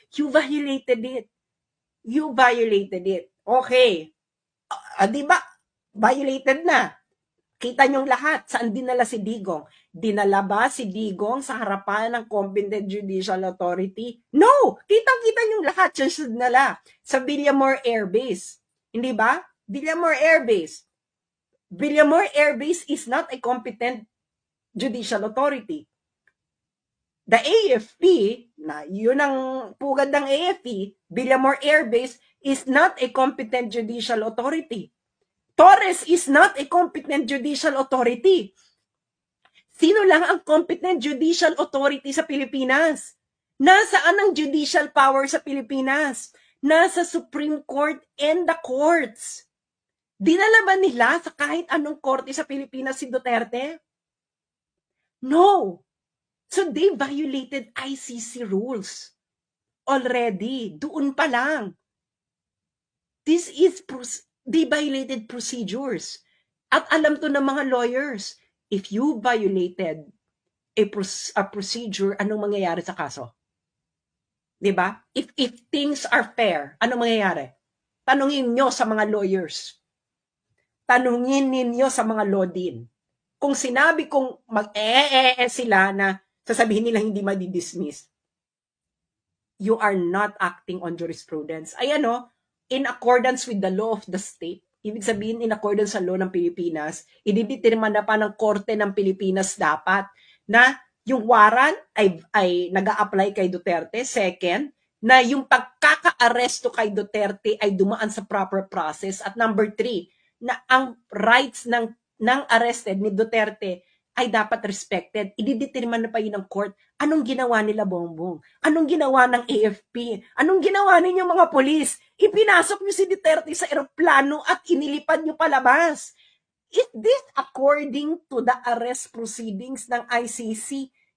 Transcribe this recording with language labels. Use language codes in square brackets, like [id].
[en] You violated it. You violated it. Okay. Di ba? [tl] Violated na. Kita niyong lahat, saan dinala si Digong? Dinala ba si Digong sa harapan ng competent judicial authority? No! Kitang-kita niyong lahat, siya dinala sa Villamor Air Base. Hindi ba? Villamor Air Base. [en] Villamor Air Base is not a competent judicial authority. The AFP, [tl] na yun ang pugad ng AFP, [en] Villamor Air Base is not a competent judicial authority. Torres is not a competent judicial authority. [tl] Sino lang ang competent judicial authority sa Pilipinas? Nasaan ang judicial power sa Pilipinas? Nasa Supreme Court [en] and the courts. [tl] Dinala ba nila sa kahit anong korte sa Pilipinas si Duterte? No. [en] So they violated ICC rules already. [tl] Doon pa lang. [en] They violated procedures. [tl] At alam to ng mga lawyers, [en] if you violated a procedure, [tl] anong mangyayari sa kaso? 'Di ba? [en] If things are fair, [tl] anong mangyayari? Tanungin nyo sa mga lawyers. Tanungin ninyo sa mga law din. Kung sinabi kong sila na sasabihin nila hindi madi-dismiss, [en] you are not acting on jurisprudence. [tl] Ayan o, [en] in accordance with the law of the state, [tl] ibig sabihin in accordance sa law ng Pilipinas, ididetermine na pa ng korte ng Pilipinas dapat na yung warrant ay nag-a-apply kay Duterte. Second, na yung pagkaka-aresto kay Duterte ay dumaan sa proper process. At number 3, na ang rights ng arrested ni Duterte ay dapat respected. Ididetermine na pa yun ng court. Anong ginawa nila, Bongbong? Anong ginawa ng AFP? Anong ginawa ninyo mga polis? Ipinasok nyo si Duterte sa eroplano at inilipad nyo palabas. [en] Is this according to the arrest proceedings ng ICC?